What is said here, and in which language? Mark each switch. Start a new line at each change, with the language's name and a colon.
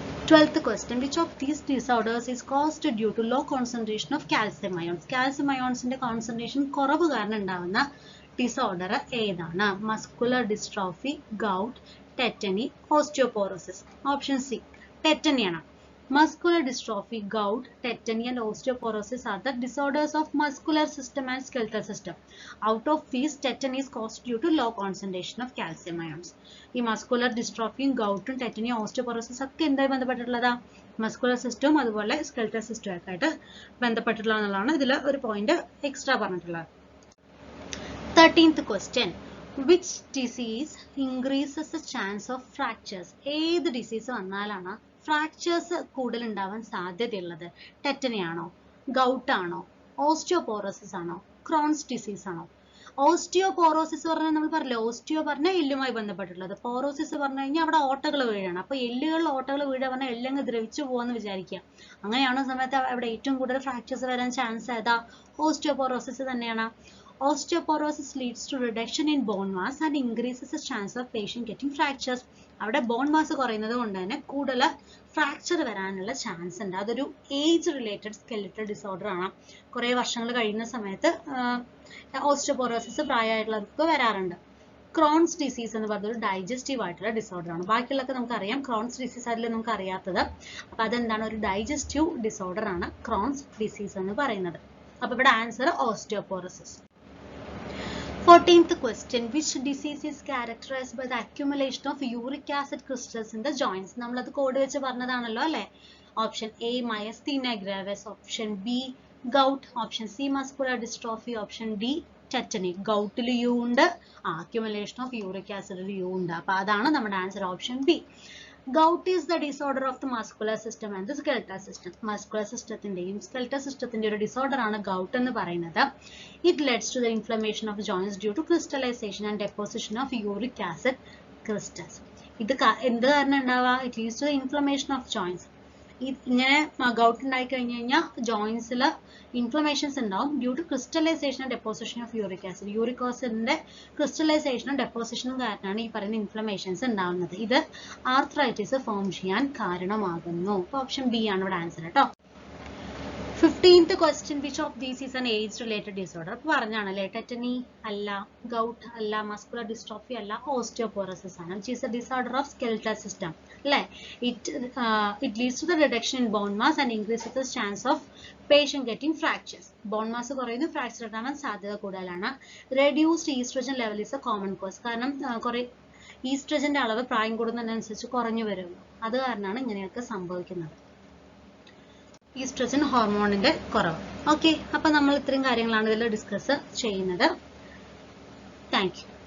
English: 12th question, which of these disorders is caused due to low concentration of calcium ions?
Malayalam: calcium ionsന്റെ concentration കുറവ് കാരണം ഉണ്ടാവുന്ന disorder ഏതാണ്? Muscular dystrophy, gout, tetany, osteoporosis. Option C ടെറ്റനിയാണ്.
English: Muscular dystrophy, gout, tetany and osteoporosis are the disorders of muscular system and skeletal system. Out of these, tetany is caused due to low concentration of calcium ions.
Malayalam: ഈ muscular dystrophy, gout, tetany, osteoporosis ഒക്കെ എന്തായി ബന്ധപ്പെട്ടിട്ടുള്ളതാ? Muscular സിസ്റ്റവും അതുപോലെ skeletal സിസ്റ്റവും ഒക്കെ ആയിട്ട് ബന്ധപ്പെട്ടിട്ടുള്ളതാണ്. ഇതിൽ ഒരു പോയിന്റ് എക്സ്ട്രാ പറഞ്ഞിട്ടുള്ളത്.
English: 13th question, which disease increases the chance of fractures?
Malayalam: ഏത് ഡിസീസ് വന്നാലാണ് ഫ്രാക്ചേഴ്സ് കൂടുതൽ ഉണ്ടാവാൻ സാധ്യതയുള്ളത്? ടെറ്റനി ആണോ, ഗൗട്ട് ആണോ, ഓസ്റ്റിയോപോറോസിസ് ആണോ, ക്രോൺസ് ഡിസീസ് ആണോ? ഓസ്റ്റിയോപോറോസിസ് പറഞ്ഞാൽ നമ്മൾ പറഞ്ഞില്ല, ഓസ്റ്റിയോ പറഞ്ഞാൽ എല്ലുമായി ബന്ധപ്പെട്ടുള്ളത്, പോറോസിസ് പറഞ്ഞു കഴിഞ്ഞാൽ അവിടെ ഓട്ടകൾ വീഴാണ്. അപ്പൊ എല്ലുകളിൽ ഓട്ടകൾ വീഴാൻ പറഞ്ഞാൽ എല്ലങ്ങ് ദ്രവിച്ചു പോകാന്ന് വിചാരിക്കുക. അങ്ങനെയാണോ സമയത്ത് അവിടെ ഏറ്റവും കൂടുതൽ ഫ്രാക്ചേഴ്സ് വരാൻ ചാൻസ് ഏതാ? ഓസ്റ്റിയോപോറോസിസ് തന്നെയാണ്.
English: Osteoporosis leads to reduction in bone mass and increases the chance of patient getting fractures.
Malayalam: അവിടെ ബോൺ മാസ് കുറയുന്നത് കൊണ്ട് തന്നെ കൂടുതൽ ഫ്രാക്ചർ വരാനുള്ള ചാൻസ് ഉണ്ട്. അതൊരു ഏജ് റിലേറ്റഡ് സ്കെലിറ്റൽ ഡിസോർഡർ ആണ്. കുറെ വർഷങ്ങൾ കഴിയുന്ന സമയത്ത് ഓസ്റ്റിയോപോറോസിസ് പ്രായമായിട്ടുള്ളവർക്ക് വരാറുണ്ട്. ക്രോൺസ് ഡിസീസ് എന്ന് പറഞ്ഞൊരു ഡൈജസ്റ്റീവ് ആയിട്ടുള്ള ഡിസോർഡർ ആണ്. ബാക്കിയുള്ളതൊക്കെ നമുക്കറിയാം, ക്രോൺസ് ഡിസീസ് അതിൽ നമുക്ക് അറിയാത്തത്. അപ്പൊ അതെന്താണ്? ഒരു ഡൈജസ്റ്റീവ് ഡിസോർഡർ ആണ് ക്രോൺസ് ഡിസീസ് എന്ന് പറയുന്നത്. അപ്പൊ ഇവിടെ answer osteoporosis.
English: 14th question. Which disease is characterized by the accumulation of uric acid crystals in the joints?
Malayalam: നമ്മളത് കോഡ് വെച്ച് പറഞ്ഞതാണല്ലോ അല്ലേ? Option A myasthenia gravis, option B gout, option C muscular dystrophy, option D tetany. ഗൗട്ടിൽ U ഉണ്ട്,
English: accumulation of uric acid
Malayalam: U ഉണ്ട്. അപ്പോൾ അതാണ് നമ്മുടെ answer option B.
English: Gout is the disorder of the muscular system and the skeletal system.
Malayalam: Muscular systemത്തിന്റെയും skeletal systemത്തിന്റെയും ഒരു disorder ആണ് gout എന്ന് പറയുന്നത്.
English: It leads to the inflammation of joints due to crystallization and deposition of uric acid crystals.
Malayalam: ഇത് എന്ത് കാരണം ഉണ്ടാവുക?
English: It leads to the inflammation of joints.
Malayalam: ഇങ്ങനെ gout ഉണ്ടായി കഴിഞ്ഞു കഴിഞ്ഞാൽ
English: jointsൽ inflammations
Malayalam: ഉണ്ടാവും
English: due to crystallization and deposition of uric acid. Uric acidന്റെ crystallization and deposition
Malayalam: കാരണമാണ് ഈ പറയുന്ന
English: inflammations
Malayalam: ഉണ്ടാവുന്നത്. ഇത് arthritis ഫോം ചെയ്യാൻ കാരണമാകുന്നു. ഓപ്ഷൻ ബി ആണ് ഇവിടെ ആൻസർ കേട്ടോ.
English: 15th question. Which of these is an age related disorder?
Malayalam: അപ്പോൾ പറഞ്ഞാണല്ലേ, tetany അല്ല, gout അല്ല, muscular dystrophy അല്ല, osteoporosis ആണ്.
English: Which is a disorder of skeletal system. അല്ലേ? It leads to the reduction in bone mass and increases the chance of patient getting fractures.
Malayalam: Bone mass കുറയുന്നു, fracture ഉണ്ടാവാൻ സാധ്യത കൂടുതലാണ്.
English: Reduced estrogen level is a common cause.
Malayalam: കാരണം കുറെ ഈസ്ട്രജന്റെ അളവ് പ്രായം കൂടുന്നതിനനുസരിച്ച് കുറഞ്ഞു വരുന്നു. അത് കാരണമാണ് ഇങ്ങനെയൊക്കെ സംഭവിക്കുന്നത്. ഈസ്ട്രജൻ ഹോർമോണിന്റെ കുറവ്. ഓക്കെ, അപ്പൊ നമ്മൾ ഇത്രയും കാര്യങ്ങളാണ് ഇതിൽ ഡിസ്കസ് ചെയ്യുന്നത്. Thank you.